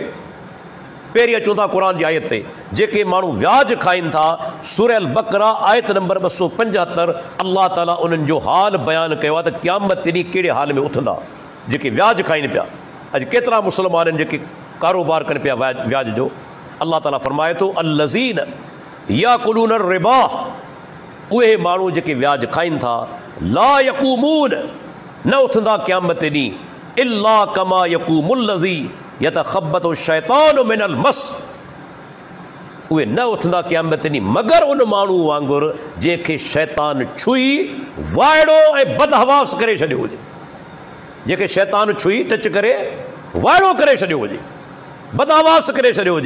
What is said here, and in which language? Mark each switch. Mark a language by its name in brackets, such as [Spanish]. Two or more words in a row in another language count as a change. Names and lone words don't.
[Sindhi] पहिरीं अचूं था क़ुर जी आयत ते, जेके माण्हू व्याज खाइनि था, सूरह अल बक़रा आयत नंबर 275, अल्लाह ताला उन्हनि जो हाल बयानु कयो आहे त क़यामत ॾींहुं कहिड़े हाल में उथंदा जेके व्याज खाइनि पिया। अॼु केतिरा मुस्लमान आहिनि जेके कारोबार कनि पिया व्याज जो। अल्लाह ताला फरमाए थो [Arabic] الذين يأكلون الربا, [Sindhi] उहे माण्हू जेके व्याज खाइनि था, [Arabic] لا يقومون, [Sindhi] न उथंदा क़यामत ॾींहुं, [Arabic] إلا كما يقوم الذي يتخبطه الشيطان من المس, [Sindhi] उहे न उथंदा क़यामत ॾींहुं मगर उन माण्हू वांगुरु जंहिंखे शैतान छुई वाइड़ो ऐं बदहवास करे छॾियो हुजे। जंहिंखे शैतान छुई टच करे वाइड़ो करे छॾियो हुजे, बदहवास करे छॾियो हुजे।